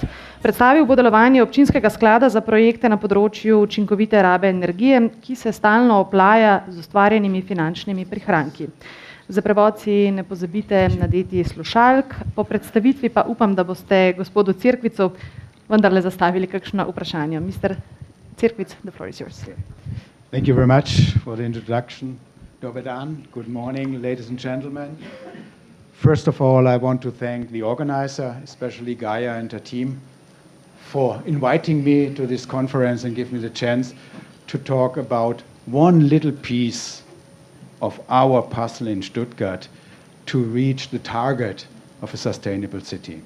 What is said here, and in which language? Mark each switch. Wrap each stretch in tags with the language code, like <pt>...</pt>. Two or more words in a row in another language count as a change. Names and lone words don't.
<sl>Predstavil bo delovanje občinskega sklada za projekte na področju učinkovite rabe energije, ki se stalno oplaja z ustvarjenimi finančnimi prihranki. Za prevod si ne pozabite nadeti slušalk, po predstavitvi pa upam, da boste gospodu Zirkwitzu vendarle zastavili kakšno vprašanje.</sl> <en>Mr. Zirkwitz, the floor is yours. Thank you very much for the introduction.</en> <hr>Dobar dan.</hr> <en>Good morning, ladies and gentlemen. First of all, I want to thank the organizer, especially Gaia and her team, for inviting me to this conference and give me the chance to talk about one little piece of our puzzle in Stuttgart to reach the target of a sustainable city.</en>